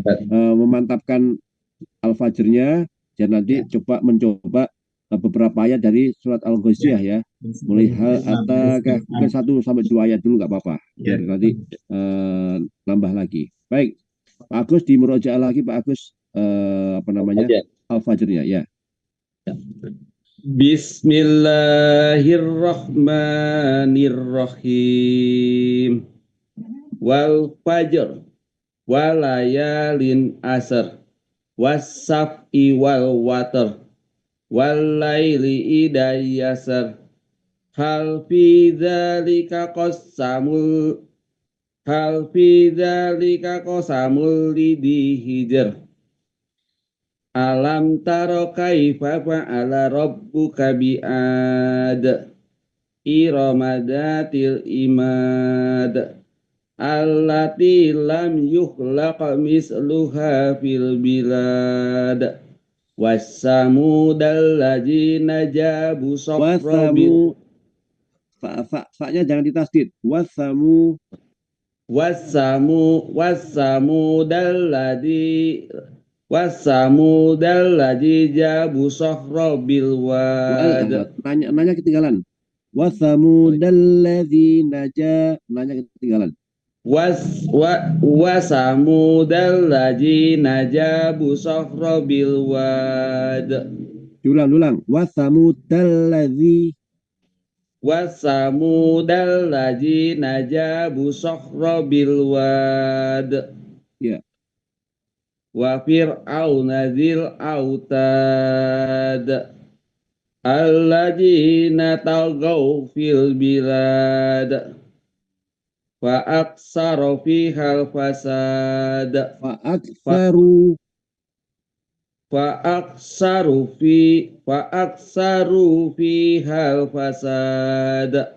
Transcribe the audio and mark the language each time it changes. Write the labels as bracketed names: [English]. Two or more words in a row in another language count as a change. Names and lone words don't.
[Indonesian] memantapkan Al-Fajrnya dan nanti mencoba beberapa ayat dari surat Al-Ghasyiyah ya. Mulai atau mungkin 1 sampai 2 ayat dulu nggak apa-apa. Biar nanti nambah lagi. Baik. Pak Agus di murojaah lagi Pak Agus Al-Fajrnya ya. [Arabic] بسم الله الرحمن الرحيم. والفجر وليال عشر والشفع والوتر والليل إذا يسر هل في ذلك قسم لذي حجر ألم تر كيف فعل ربك بعاد إرم ذات العماد التي لم يخلق مثلها في البلاد وثمود الذين جابوا صفرا [Indonesian] fa-nya jangan ditasdid. [Arabic] وثمود الذي جابوا صفرا بالواد. [Indonesian] Nanya ketinggalan. [Arabic] وثمود الذين [Indonesian] nanya ketinggalan. [Arabic] وثمود الذين جابوا صفرا بالواد. Diulang. وثمود الذي وثمود الذين جابوا صخرا بالواد. [Indonesian] Ya. [Arabic] وفرعون ذي الأوتاد. الذين طغوا في البلاد. فأكثروا فيها الفساد. فأكثروا فأكثروا فيها الفساد.